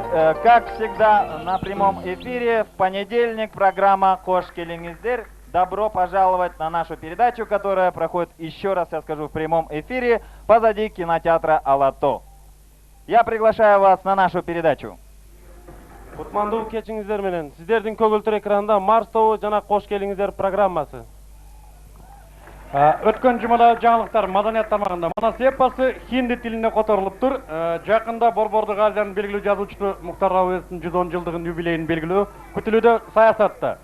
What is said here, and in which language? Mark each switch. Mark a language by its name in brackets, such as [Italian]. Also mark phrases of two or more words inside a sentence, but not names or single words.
[Russian] Как всегда, на прямом эфире в понедельник программа «Кошки Лингиздер». Добро пожаловать на нашу передачу, которая проходит, еще раз я скажу, в прямом эфире позади кинотеатра «Алато». Я приглашаю вас на нашу передачу. [Kyrgyz] Кутмандуу кечиңиздер менен. Сиздердин көгүлтүр экранда Марс тобу жана Кош келиңиздер программасы. Өткөн жумада жаңылыктар маданият тармагында манас эпосы хинди тилинде которулуптур. Жакында Борбордук Азиянын белгилүү жазуучусу Муктар Абуевдин 110 жылдыгын юбилейин белгилөө күтүлүүдө саясатта.